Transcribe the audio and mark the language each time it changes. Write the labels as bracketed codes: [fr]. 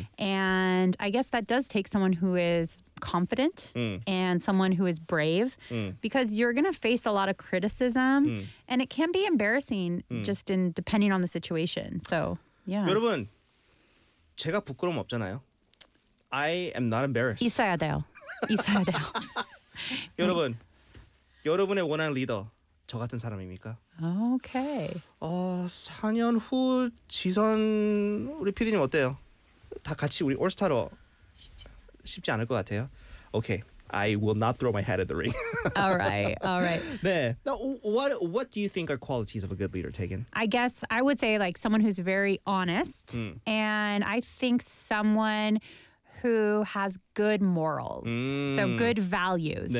[en] And I guess that does take someone who is confident and someone who is brave because you're going to face a lot of criticism and it can be embarrassing just in depending on the situation. So, yeah. [ko] 여러분, 제가 부끄러움 없잖아요. [en] I am not embarrassed. [ko] 있어야 돼요. 있어야 돼요. 여러분, 여러분의 원하는 리더 저 같은 사람입니까? [en] Okay. [ko] 4년 후 지선 우리 PD님 어때요? 다 같이 우리 올스타로 쉽지 않을 것 같아요. [en] Okay. I will not throw my hat in the ring. All right. [ko] 네. [en] Now, what do you think are qualities of a good leader, Tegan? I guess I would say like someone who's very honest and I think someone who has good morals, so good values,